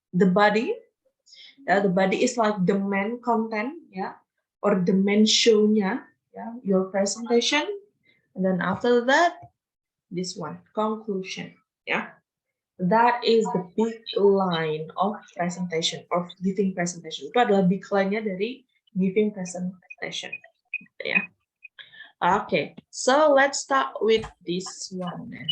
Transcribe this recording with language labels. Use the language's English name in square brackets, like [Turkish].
[English] The body, the body is like the main content ya, or the main show-nya ya, your presentation, and then after that, this one conclusion ya. That is the big line of presentation, of giving presentation. [Indonesian] Itu adalah big line-nya dari [English] giving presentation. [Indonesian] Ya. [English] Okay, so let's start with this one.